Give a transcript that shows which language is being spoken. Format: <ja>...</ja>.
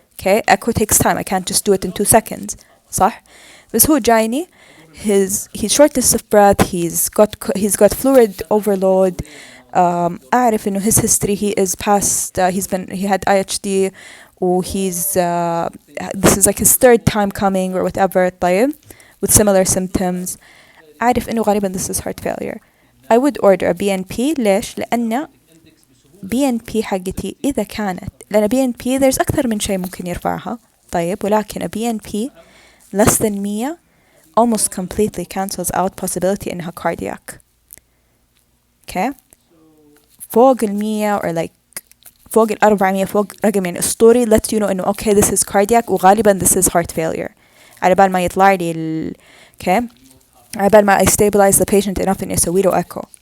<en>Okay, echo takes time. I can't just do it in 2 seconds.</en> <ar>صح؟ بس هو جايني</ar> <en>he's shortness of breath, he's got fluid overload.</en> <ar>أعرف إنه</ar> <en>his history he is past he had IHD or this is like his 3rd time coming or whatever طيب with similar symptoms.</en> <ar>أعرف إنه غالبا</ar> <en>this is heart failure. I would order a BNP.</en> <ar>ليش؟ لأن</ar> <en>BNP حقتي إذا كانت لأن BNP there's</en> <ar>أكثر من شيء ممكن يرفعها طيب ولكن</ar> <en>a BNP less than 100 almost completely cancels out possibility إنها cardiac. okay, فوق 100 or like فوق 400</en> <ar>فوق رقم يعني أسطوري</ar> <en>lets you know إنه okay this is cardiac وغالبا this is heart failure.</en> <ar>على بال ما يطلع لي okay, على بال ما</ar> <en>I stabilize the patient enough</en> <ar>إني أسوي له echo.</ar>